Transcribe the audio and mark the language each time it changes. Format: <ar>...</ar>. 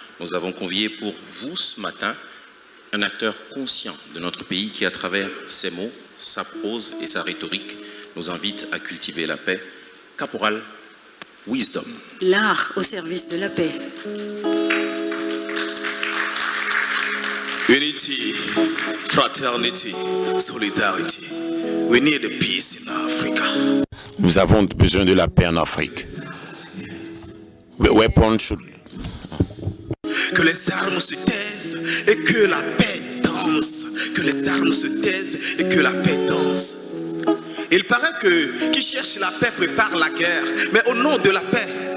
<fr>Nous avons convié pour vous ce matin un acteur conscient de notre pays qui, à travers ses mots, sa prose et sa rhétorique, nous invite à cultiver la paix. Caporal Wisdom. L'art au service de la paix.</fr> <en>Unity, fraternity, solidarity. We need a peace in Africa.</en> <fr>Nous avons besoin de la paix en Afrique.</fr> <en>The weapon should...</en> <fr>Que les armes se taisent et que la paix danse. Que les armes se taisent et que la paix danse. Il paraît que qui cherche la paix prépare la guerre. Mais au nom de la paix,</fr>